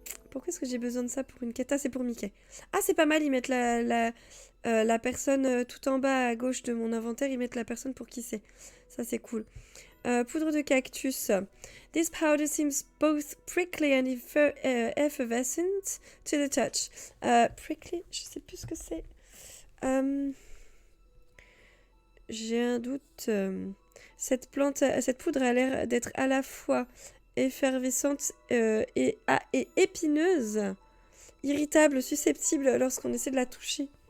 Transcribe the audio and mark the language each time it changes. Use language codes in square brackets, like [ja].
[fr] Pourquoi est-ce que j'ai besoin de ça pour une quête? Ah, c'est pour Mickey. Ah, c'est pas mal, ils mettent la personne tout en bas à gauche de mon inventaire, ils mettent la personne pour qui c'est. Ça, c'est cool. Poudre de cactus. [en] This powder seems both prickly and effervescent to the touch. [fr] Prickly, je sais plus ce que c'est. J'ai un doute. Cette poudre a l'air d'être à la fois effervescente et épineuse, irritable, susceptible lorsqu'on essaie de la toucher.